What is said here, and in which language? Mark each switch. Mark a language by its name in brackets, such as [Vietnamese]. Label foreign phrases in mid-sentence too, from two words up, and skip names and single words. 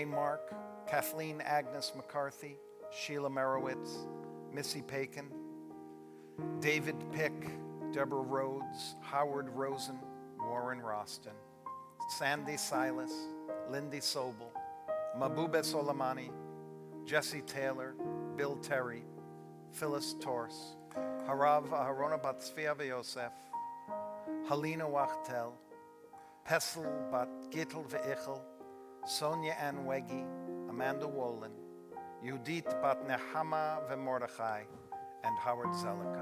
[English] Mark, Kathleen Agnes McCarthy, Sheila Merowitz, Missy Pakin, David Pick, Deborah Rhodes, Howard Rosen, Warren Roston, Sandy Silas, Lindy Sobel, Mabube Soleimani, Jesse Taylor, Bill Terry, Phyllis Torse, Harav Aharona Bat Tzvia Yosef, Helena Wachtel, Pessel Bat Gittel Ve'ichel, Sonia Ann Weggy, Amanda Wolin, Yudit Bat Nehama Mordechai, and Howard Zellico.